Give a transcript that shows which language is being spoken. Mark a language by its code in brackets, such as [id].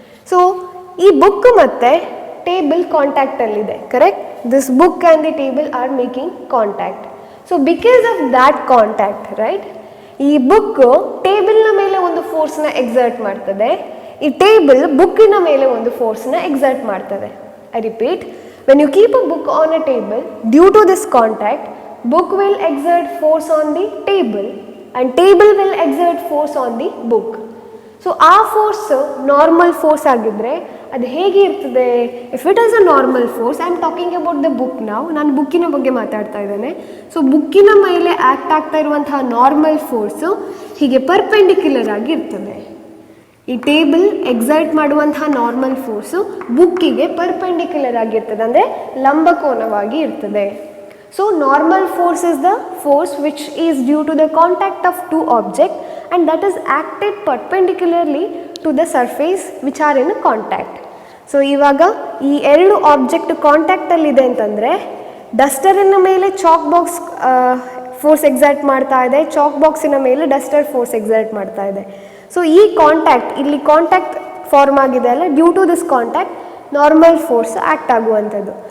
[kn] So ಈ book ಮತ್ತು table ಕಾಂಟ್ಯಾಕ್ಟಲ್ಲಿದೆ, correct? [en] This book and the table are making contact. So because of that contact, right, [kn] ಈ book ಟೇಬಲ್ನ ಮೇಲೆ ಒಂದು ಫೋರ್ಸ್ನ exert ಮಾಡ್ತದೆ, ಈ ಟೇಬಲ್ ಬುಕ್ಕಿನ ಮೇಲೆ ಒಂದು ಫೋರ್ಸ್ನ ಎಕ್ಸರ್ಟ್ ಮಾಡ್ತದೆ. [en] I repeat, when you keep a book on a table, due to this contact, book will exert force on the table and table will exert force on the book. [kn] So ಆ force normal force ಆಗಿದ್ದರೆ ಅದು ಹೇಗೆ ಇರ್ತದೆ? [en] if it is a normal force, I am talking about the book ನಾವು, [kn] ನಾನು ಬುಕ್ಕಿನ ಬಗ್ಗೆ ಮಾತಾಡ್ತಾ ಇದ್ದೇನೆ. ಸೊ ಬುಕ್ಕಿನ ಮೇಲೆ ಆ್ಯಕ್ಟ್ ಆಗ್ತಾ ಇರುವಂತಹ ನಾರ್ಮಲ್ ಫೋರ್ಸು ಹೀಗೆ ಪರ್ಪೆಂಡಿಕ್ಯುಲರ್ ಆಗಿ ಇರ್ತದೆ. ಈ ಟೇಬಲ್ ಎಕ್ಸರ್ಟ್ ಮಾಡುವಂತಹ ನಾರ್ಮಲ್ ಫೋರ್ಸು ಬುಕ್ಕಿಗೆ ಪರ್ಪೆಂಡಿಕ್ಯುಲರ್ ಆಗಿರ್ತದೆ, ಅಂದರೆ ಲಂಬಕೋನವಾಗಿ ಇರ್ತದೆ. [en] So normal force is the force which is due to the contact of two objects and that is acted perpendicularly to the surface which are in contact. [kn] So ಇವಾಗ ಈ ಎರಡು object ಕಾಂಟ್ಯಾಕ್ಟಲ್ಲಿ ಇದೆ ಅಂತಂದರೆ, ಡಸ್ಟರಿನ ಮೇಲೆ ಚಾಕ್ ಬಾಕ್ಸ್ ಫೋರ್ಸ್ ಎಕ್ಸರ್ಟ್ ಮಾಡ್ತಾ ಇದೆ, chalk ಬಾಕ್ಸಿನ ಮೇಲೆ Duster force exert ಮಾಡ್ತಾ ಇದೆ. ಸೊ ಈ ಕಾಂಟ್ಯಾಕ್ಟ್, ಇಲ್ಲಿ ಕಾಂಟ್ಯಾಕ್ಟ್ ಫಾರ್ಮ್ ಆಗಿದೆ ಅಲ್ಲ, [en] due to this contact [kn] normal force act ಆಗುವಂಥದ್ದು.